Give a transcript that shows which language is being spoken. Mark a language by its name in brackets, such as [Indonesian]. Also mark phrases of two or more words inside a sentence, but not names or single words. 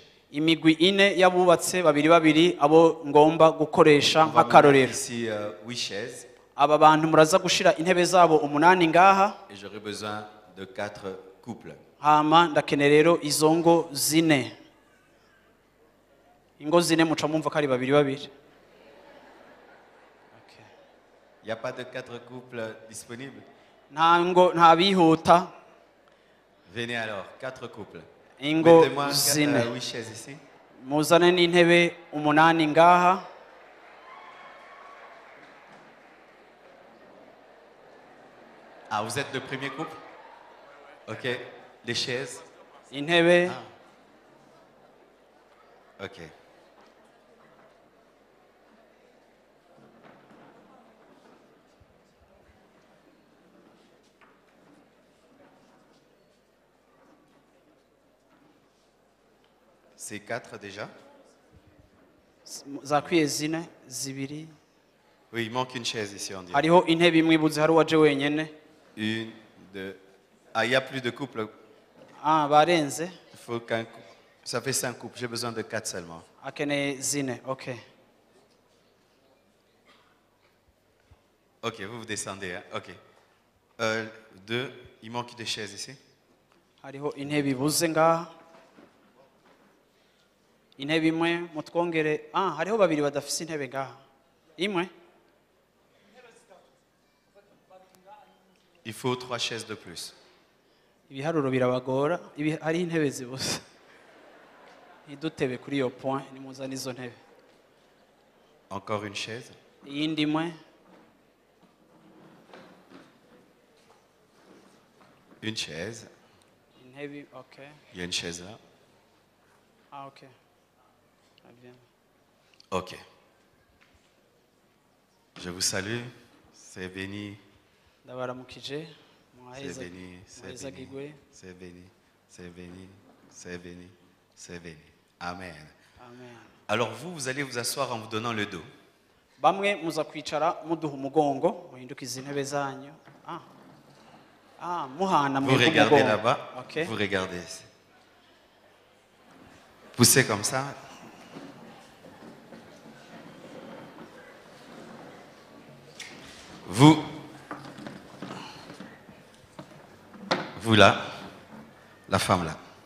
[Rundi] imigwi ine y'abubatse babiri babiri abo ngomba gukoresha [French] On va [Rundi] nk'akarorero. [French] mettre ici 8 chaises [Rundi] Aba bantu muraza gushira intebe zabo umunani ngaha, [French] et j'aurai besoin de 4 couples. [Rundi] hama ndakene rero izo ngo zine. Ingo zine muca mumva ko ari babiri babiri. [French] Il n'y a pas de 4 couples disponibles? [Rundi] Nta bihuta. [French] Venez alors, 4 couples. [Rundi] Ingo [French] Mettez-moi [Rundi] zine. [French] 8 chaises ici. [Rundi] Muzane n'intebe umunani ngaha. [French] Ah, vous êtes le premier couple? Ok. Les chaises? [Rundi] Intebe. [French] Ok. C'est 4 déjà? [Rundi] Zakwiye zine, zibiri. [French] Oui, il manque une chaise ici, on dirait. [Rundi] Hariho intebe imwe ibuze hari uwaje wenyene. [French] Une, deux. Ah, il n'y a plus de couple. [Rundi] Barenze. [French] Il faut qu'un couple. Ça fait 5 couples. J'ai besoin de 4 seulement. [Rundi] Akeneye zine, ok. [French] Ok, vous descendez. Hein? Ok. 2. Il manque des chaises ici. [Rundi] Hariho intebe ibuze ngaha. Intebe imwe mutwongere. Hariho babiri badafise intebe ngaha. Imwe. [French] Il faut 3 chaises de plus. [Rundi] Ibiharuro birabagora. Hariho intebe zibuze. Idutebe kuri iyo point nimuzana izo ntebe. [French] Encore une chaise. [Rundi] Iyindi imwe. [French] Une chaise. [Rundi] Intebe, ok. [French] Il y a une chaise là. Ok. Très bien. Ok. Je vous salue. C'est béni. [Rundi] Ndabaramukije. [French] C'est béni. C'est béni. C'est béni. C'est béni. C'est béni. C'est béni. Amen. Amen. Alors vous allez vous asseoir en vous donnant le dos. [Rundi] Bamwe muza kwicara muduha umugongo, muhindukiza intebe zanyu. Muhana [French] Vous regardez là-bas. Okay. Vous regardez. Poussez comme ça. Vous là, la femme là.